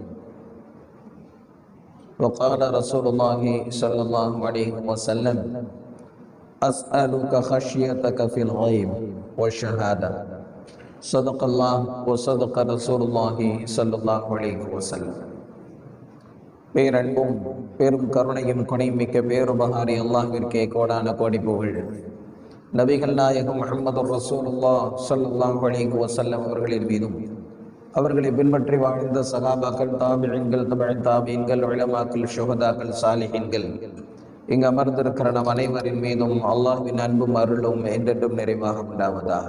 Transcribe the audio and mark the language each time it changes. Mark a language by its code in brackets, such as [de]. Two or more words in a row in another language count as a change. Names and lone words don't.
[ar] وقال رسول الله صلى الله عليه وسلم: أسألك خشيتك في الغيب والشهادة. صدق الله وصدق رسول الله صلى الله عليه وسلم. [ta] பேரன்பும் பெரும் கருணையும் கொடைமிக்க பேருபகாரி அல்லாஹ்விற்கே கோடான கோடி புகழ். நபிகள் நாயகம் முஹம்மது ரசூலுல்லாஹ் [ar] صلى الله عليه وسلم [ta] அவர்களின் மீதும் அவர்களை பின்பற்றி வாழ்ந்த சஹாபாக்கள், தாபிஈன்கள், தபஅ தாபிஈன்கள், உலமாக்கள், ஷுஹதாக்கள், சாலிஹீன்கள், இங்கு அமர்ந்திருக்கிற நம் அனைவரின் மீதும் அல்லாஹ்வின் அன்பும் அருளும் என்றென்றும் நிறைவாக உண்டாவதாக.